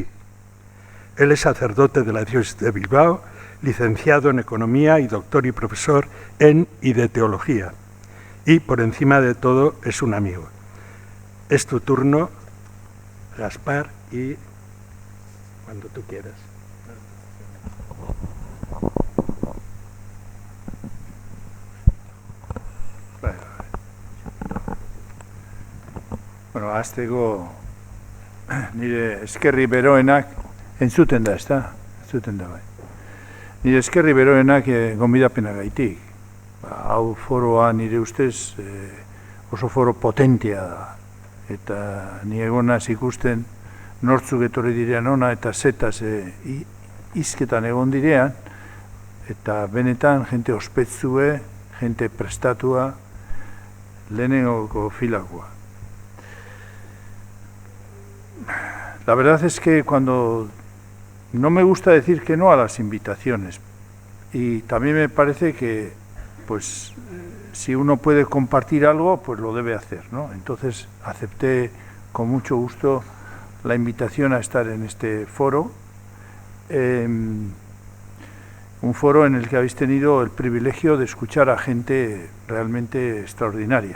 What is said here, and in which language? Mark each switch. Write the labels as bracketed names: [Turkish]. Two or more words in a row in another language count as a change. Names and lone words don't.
[Spanish] Él es sacerdote de la diócesis de Bilbao, licenciado en Economía y doctor y profesor en y de Teología. Y, por encima de todo, es un amigo. Es tu turno, Gaspar, y cuando tú quieras. [Basque] Bueno, hasteko nire eskerri beroenak entzuten da, ezta? Entzuten da bai. Nire eskerri beroenak gonbidapenagaitik. Hau foroa nire ustez oso foro potentea da. Eta ni egonaz ikusten nortzuk etorri direan ona eta zetaz hizketan egon direan, eta benetan jente ospetzue, jente prestatua, lehenengoko filakoa. [Spanish] La verdad es que cuando no me gusta decir que no a las invitaciones, y también me parece que pues si uno puede compartir algo, pues lo debe hacer, ¿no? Entonces acepté con mucho gusto la invitación a estar en este foro un foro en el que habéis tenido el privilegio de escuchar a gente realmente extraordinaria.